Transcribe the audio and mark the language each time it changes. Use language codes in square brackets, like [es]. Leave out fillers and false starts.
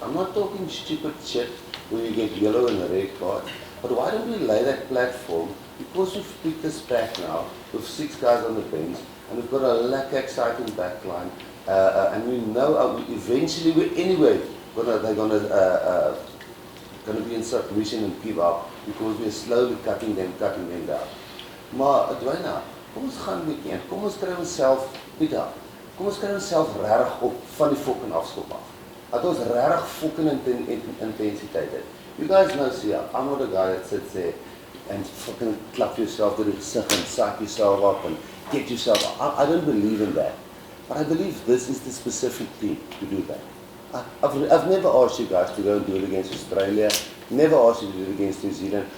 [en] I'm not talking stupid shit where you get yellow and a red card, but why don't we lay that platform, because we've picked this back now with 6 guys on the bench, and we've got a lack exciting backline, and we know eventually they're gonna be in submission and give up, because we're slowly cutting them down. [af] Maar Edwina, kom ons gaan 'n bietjie in. Kom ons kry onsself Pieter. Kom ons kry onsself regtig op van die fucking afskop af. Dat ons regtig fucking intensiteit het. [en] You guys know, see, I'm not a guy that sits there and fucking clap yourself to the gesig and suck yourself up and get yourself. I don't believe in that. But I believe this is the specific team to do that. I've never asked you guys to go and do it against Australia, never asked you to do it against New Zealand.